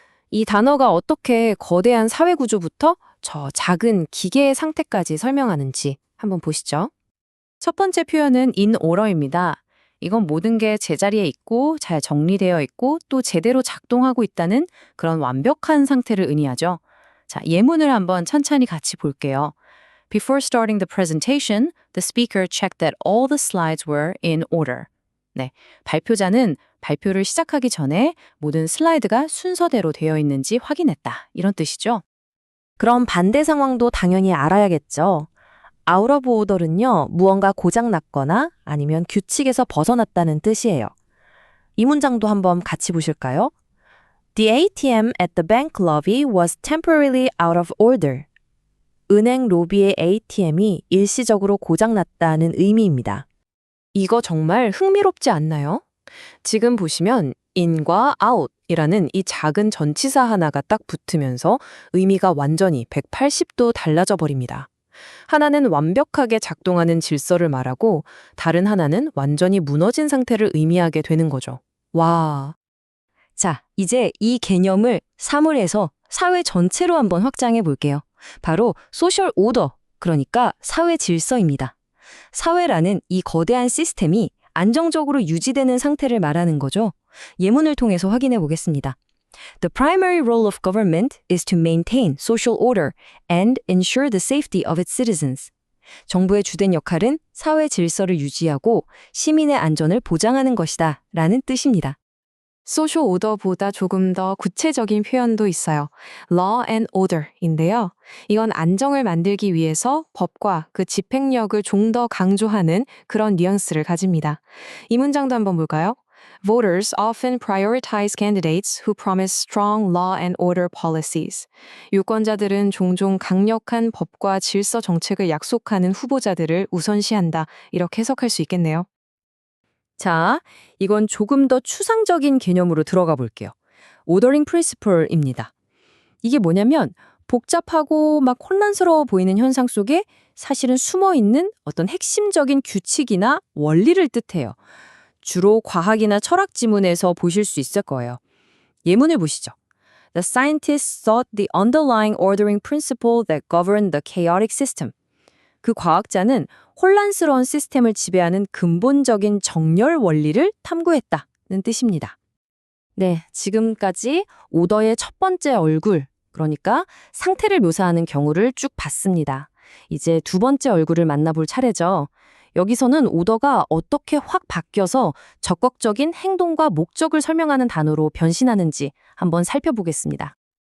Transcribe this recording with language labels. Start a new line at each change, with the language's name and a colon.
Korean: 이 단어가 어떻게 거대한 사회 구조부터 저 작은 기계의 상태까지 설명하는지 한번 보시죠. 첫 번째 표현은 in order입니다. 이건 모든 게 제자리에 있고 잘 정리되어 있고 또 제대로 작동하고 있다는 그런 완벽한 상태를 의미하죠. 자, 예문을 한번 천천히 같이 볼게요.
English: Before starting the presentation, the speaker checked that all the slides were in order.
Korean: 네, 발표자는 발표를 시작하기 전에 모든 슬라이드가 순서대로 되어 있는지 확인했다. 이런 뜻이죠. 그럼 반대 상황도 당연히 알아야겠죠. out of order는요, 무언가 고장났거나 아니면 규칙에서 벗어났다는 뜻이에요. 이 문장도 한번 같이 보실까요?
English: The ATM at the bank lobby was temporarily out of order.
Korean: 은행 로비의 ATM이 일시적으로 고장났다는 의미입니다. 이거 정말 흥미롭지 않나요? 지금 보시면 in과 out이라는 이 작은 전치사 하나가 딱 붙으면서 의미가 완전히 180도 달라져 버립니다. 하나는 완벽하게 작동하는 질서를 말하고 다른 하나는 완전히 무너진 상태를 의미하게 되는 거죠. 와. 자, 이제 이 개념을 사물에서 사회 전체로 한번 확장해 볼게요. 바로 소셜 오더, 그러니까 사회 질서입니다. 사회라는 이 거대한 시스템이 안정적으로 유지되는 상태를 말하는 거죠. 예문을 통해서 확인해 보겠습니다.
English: The primary role of government is to maintain social order and ensure the safety of its citizens.
Korean: 정부의 주된 역할은 사회 질서를 유지하고 시민의 안전을 보장하는 것이다 라는 뜻입니다. 소셜 오더보다 조금 더 구체적인 표현도 있어요. Law and order인데요. 이건 안정을 만들기 위해서 법과 그 집행력을 좀 더 강조하는 그런 뉘앙스를 가집니다. 이 문장도 한번 볼까요?
English: Voters often prioritize candidates who promise strong law and order policies.
Korean: 유권자들은 종종 강력한 법과 질서 정책을 약속하는 후보자들을 우선시한다. 이렇게 해석할 수 있겠네요. 자, 이건 조금 더 추상적인 개념으로 들어가 볼게요. Ordering Principle입니다. 이게 뭐냐면 복잡하고 막 혼란스러워 보이는 현상 속에 사실은 숨어있는 어떤 핵심적인 규칙이나 원리를 뜻해요. 주로 과학이나 철학 지문에서 보실 수 있을 거예요. 예문을 보시죠.
English: The scientists sought the underlying ordering principle that governed the chaotic system.
Korean: 그 과학자는 혼란스러운 시스템을 지배하는 근본적인 정렬 원리를 탐구했다는 뜻입니다. 네, 지금까지 오더의 첫 번째 얼굴, 그러니까 상태를 묘사하는 경우를 쭉 봤습니다. 이제 두 번째 얼굴을 만나볼 차례죠. 여기서는 오더가 어떻게 확 바뀌어서 적극적인 행동과 목적을 설명하는 단어로 변신하는지 한번 살펴보겠습니다.